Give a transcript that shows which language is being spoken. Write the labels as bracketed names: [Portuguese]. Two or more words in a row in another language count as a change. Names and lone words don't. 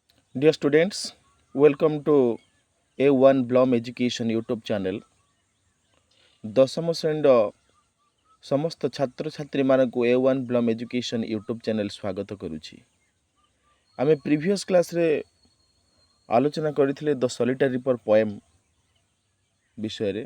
[English] Dear students, welcome to A1 Blom Education YouTube channel. [Odia] ଦଶମ ଶ୍ରେଣୀର ସମସ୍ତ ଛାତ୍ରଛାତ୍ରୀମାନଙ୍କୁ A1 ବ୍ଲମ୍ ଏଜୁକେସନ୍ ୟୁଟ୍ୟୁବ୍ ଚ୍ୟାନେଲ୍ ସ୍ୱାଗତ କରୁଛି। ଆମେ [English] previous classରେ [Odia] ଆଲୋଚନା କରିଥିଲେ [English] the solitary reaper poem [Odia] ବିଷୟରେ।